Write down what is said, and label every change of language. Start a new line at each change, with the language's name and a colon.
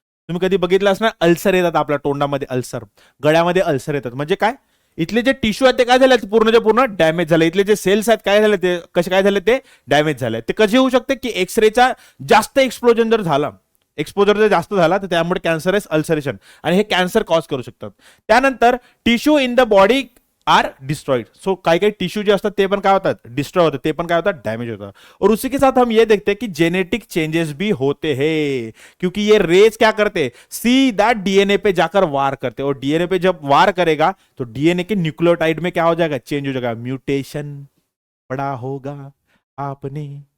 Marathi: तुम्ही कधी बघितलं असणार, अल्सर येतात आपल्या तोंडामध्ये, अल्सर, गळ्यामध्ये अल्सर येतात, म्हणजे काय, इथले जे टिश्यू आहेत ते काय झाले, पूर्णचे पूर्ण डॅमेज झाले, इथले जे सेल्स आहेत काय झाले, ते कसे काय झाले, ते डॅमेज झाले। ते कसे होऊ शकते की एक्सरेचा जास्त एक्सप्लोजन जर झाला, एक्सपोजर जर जास्त झाला तर त्यामुळे कॅन्सरस अल्सरेशन आणि हे कॅन्सर कॉज करू शकतात। त्यानंतर
English: Tissue in the body are destroyed.
Marathi: So काही काही टिश्यू जे असतात ते पण काय होतात, डिस्ट्रॉय होतात, ते पण काय होतात, डैमेज होतात।
Hindi: और उसी के साथ हम ये देखते हैं कि जेनेटिक चेंजेस भी होते हैं, क्योंकि ये रेज क्या करते हैं, सीधा डीएनए पे जाकर वार करते हैं, और डीएनए पे जब वार करेगा तो डीएनए के न्यूक्लियोटाइड में क्या हो जाएगा, चेंज हो जाएगा, म्यूटेशन पड़ा होगा आपने।